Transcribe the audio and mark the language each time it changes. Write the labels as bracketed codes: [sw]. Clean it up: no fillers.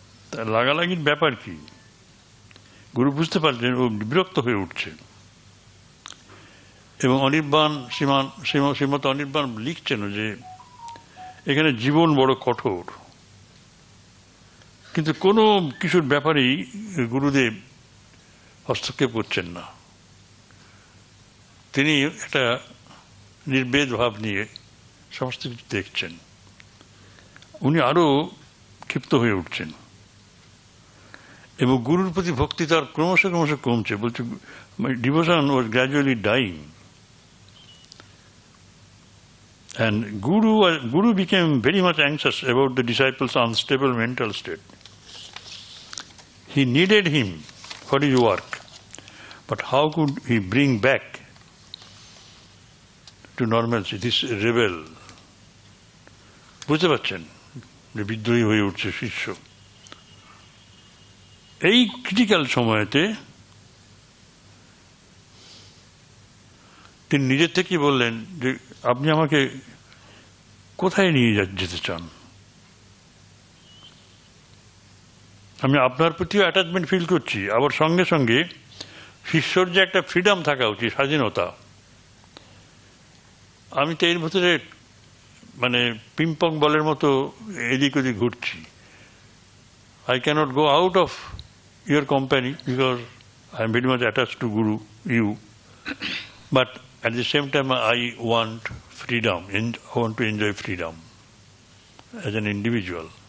[bn] তা লাগালাগির ব্যাপার কি? গুরু বুঝতে পারছেন ও বিরক্ত হয়ে উঠছে, এবং অনির্বাণ শ্রীমত অনির্বাণ লিখছেন যে এখানে জীবন বড় কঠোর, কিন্তু কোনো কিছুর ব্যাপারেই গুরুদেব হস্তক্ষেপ করছেন না। তিনি একটা নির্বেদ ভাব নিয়ে সমস্ত কিছু দেখছেন। উনি আরো ক্ষিপ্ত হয়ে উঠছেন এবং গুরুর প্রতি ভক্তি তার ক্রমশ কমছে। [en] বলছে devotion was gradually dying, and Guru became very much anxious about the disciples' unstable mental state. He needed him for his work, but how could he bring back to normalcy this rebel? [bn] বুঝতে পারছেন যে বিদ্রোহী হয়ে উঠছে শিষ্য। এই critical সময়তে তিনি নিজের থেকেই বললেন যে আপনি আমাকে কোথায় নিয়ে যেতে চান? আমি আপনার প্রতিও অ্যাটাচমেন্ট ফিল করছি, আবার সঙ্গে সঙ্গে শিষ্যর যে একটা ফ্রিডম থাকা উচিত, স্বাধীনতা, আমি তো এর ভিতরে মানে পিংপং বলের মতো এদিক ওদিক ঘুরছি। [en] I cannot go out of your company because I am very much attached to Guru, you. But at the same time, I want freedom. I want to enjoy freedom as an individual.